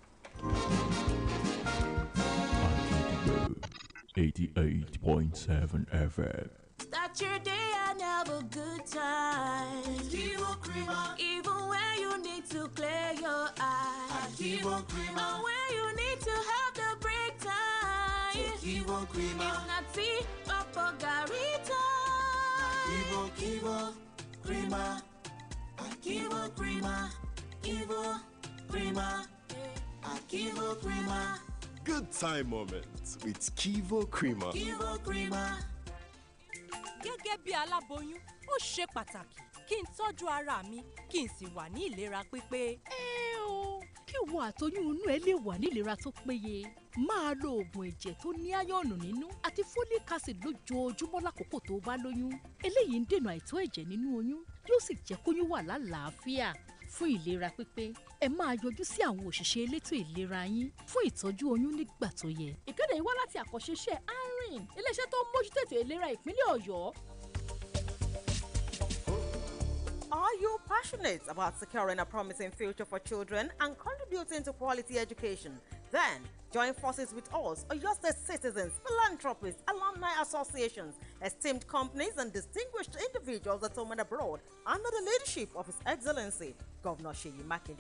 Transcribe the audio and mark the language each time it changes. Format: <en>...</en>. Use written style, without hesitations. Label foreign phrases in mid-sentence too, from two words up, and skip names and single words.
<en>88.7 FM. Start your day and have a good time. Kivo Krima. Even when you need to clear your eyes. Kivo Krima. Or when you need to have the break time. Kivo Krima. If not tea, Papa Garita. Kivo Krima. Kivo Krima. Kivo Krima. Kivo Krima. Good time moments with Kivo Krima. Kivo Krima.</en> <yo>Gẹ́gẹ́ bí aláboyún, ó ṣe pàtàkì kí n tọ́jú ara mi kí n sì wà ní ìlera pípé. Kí ìwọ àtoyún inú ẹ lè wà ní ìlera tó péye. Máa lo oògùn ẹ̀jẹ̀ tó ní áyọ̀nù nínú àti folic acid lójoojúmọ́ lákòókò tó bá lóyún. Eléyìí ń dènà àìtó ẹ̀jẹ̀ nínú oyún, yóò sì jẹ́ kóyún wà lálàáfíà. Fún ìlera pípé, ẹ máa yọjú sí àwọn òṣìṣẹ́ elétò ìlera yín fún ìtọ́jú oyún nígbà tó yẹ. Ìkéde yìí wá láti àkànṣeṣẹ́ ARIN, iléeṣẹ́ tó ń mójútó ètò ìlera ìpínlẹ̀ Ọ̀yọ́.</yo> <en>Are you passionate about securing a promising future for children and contributing to quality education? Then join forces with us, Oyo State citizens, philanthropists, alumni associations, esteemed companies, and distinguished individuals at home and abroad under the leadership of His Excellency Governor Seyi Makinde.</en>